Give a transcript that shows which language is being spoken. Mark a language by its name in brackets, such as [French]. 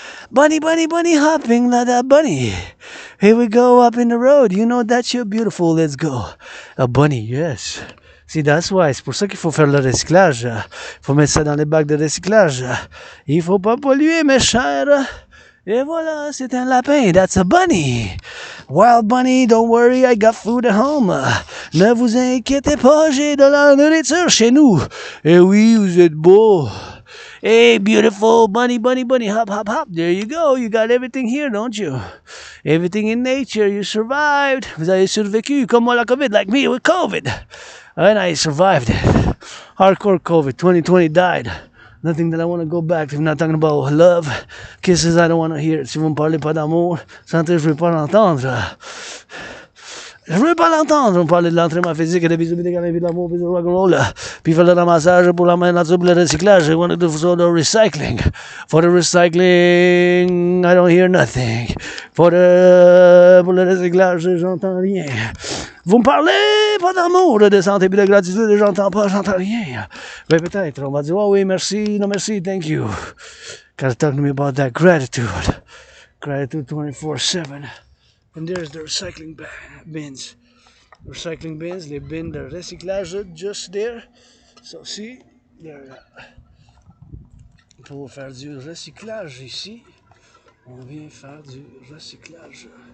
[English] Bunny, bunny, bunny hopping like a bunny. Here we go up in the road. You know that you're beautiful. Let's go. A bunny, yes. See, that's why. [French] C'est pour ça qu'il faut faire le recyclage. Il faut mettre ça dans les bacs de recyclage. Il faut pas polluer, mes chers. Et voilà, c'est un lapin. [English] That's a bunny. Wild bunny, don't worry, I got food at home. [French] Ne vous inquiétez pas, j'ai de la nourriture chez nous. Eh oui, vous êtes beau. [English] Hey, beautiful bunny, bunny, bunny, hop, hop, hop. There you go. You got everything here, don't you? Everything in nature. You survived. [French] Vous avez survécu, comme moi la COVID, [English] like me with COVID. And I survived it. Hardcore COVID. 2020 died. Nothing that I want to go back to. I'm not talking about love. Kisses, I don't want to hear it. [French] Si vous me parlez pas d'amour, santé, je veux pas l'entendre. Je veux pas l'entendre. On parlait de l'entraînement physique et de bisous, des de l'amour, de rock&roll. Puis faire le ramassage pour la main nature, pour le recyclage. [English] I want to do for the recycling. For the recycling, I don't hear nothing. [French] Pour le recyclage, j'entends rien. Vous me parlez pas d'amour, de santé et de gratitude, j'entends rien. Ben peut-être, on va dire, oh oui, merci, no merci, [English] thank you. Gotta talk to me about that gratitude. Gratitude 24/7. And there's the recycling bins. Recycling bins, [French] les bins de recyclage [English] just there. [French] So see, pour faire du recyclage ici, on vient faire du recyclage.